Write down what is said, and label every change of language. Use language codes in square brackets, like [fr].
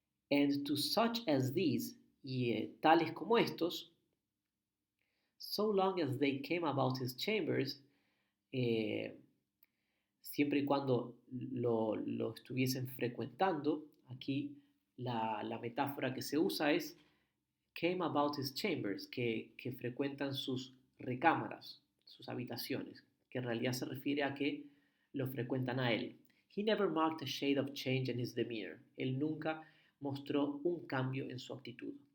[en] And to such as these, [es] y tales como estos, [en] so long as they came about his chambers, [es] siempre y cuando lo estuviesen frecuentando, aquí la metáfora que se usa es [en] came about his chambers, [es] que frecuentan sus recámaras, sus habitaciones, que en realidad se refiere a que lo frecuentan a él. [en] He never marked a shade of change in his demeanor. [es] Él nunca mostró un cambio en su actitud.